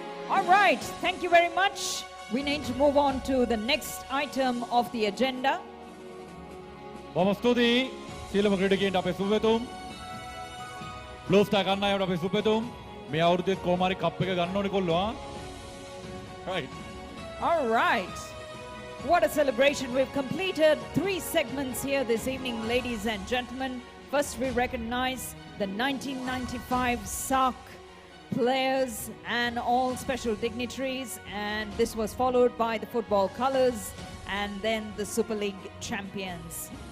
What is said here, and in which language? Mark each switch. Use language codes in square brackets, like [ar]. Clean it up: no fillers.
[en] All right, thank you very much. We need to move on to the next item of the agenda. [si] බොහොම ස්තුතියි සීලම ක්‍රීඩකයන්ට අපේ සුබපැතුම් Blue Star කණ්ඩායමට අපේ සුබපැතුම් මේ අවුරුද්දේ කොහොම හරි කප් එක ගන්න ඕනේ කොල්ලෝ right. [en] All right. What a celebration. We've completed 3 segments here this evening, ladies and gentlemen. First, we recognize the 1995 SARC players and all special dignitaries, and this was followed by the football colors and then the Super League champions.